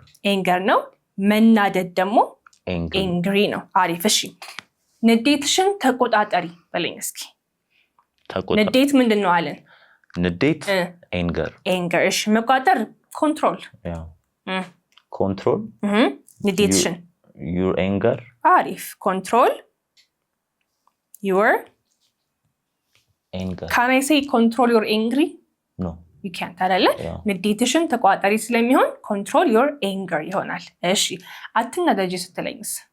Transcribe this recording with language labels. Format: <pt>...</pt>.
<am>ኤንገር ነው። መናደድ ደግሞ ኤንግሪ ነው። አሪፍ። እሺ ንዴትሽን ተቆጣጠሪ በለኝ እስኪ። ንዴት ምንድን ነው አለን? ንዴት ኤንገር። እሺ መቆጣጠር ኮንትሮል።</am> <en>ኮንትሮል</en> <am>ንዴትሽን</am> <en>your anger። አሪፍ። ኮንትሮል your anger። can I say control your angry? No you can't</en> <am>አይደለ? ንዴትሽን ተቆጣጠሪ ስለሚሆን</am> <en>control your anger</en> <am>ይሆናል። እሺ አትናደጂ ስትለኝስ?</am>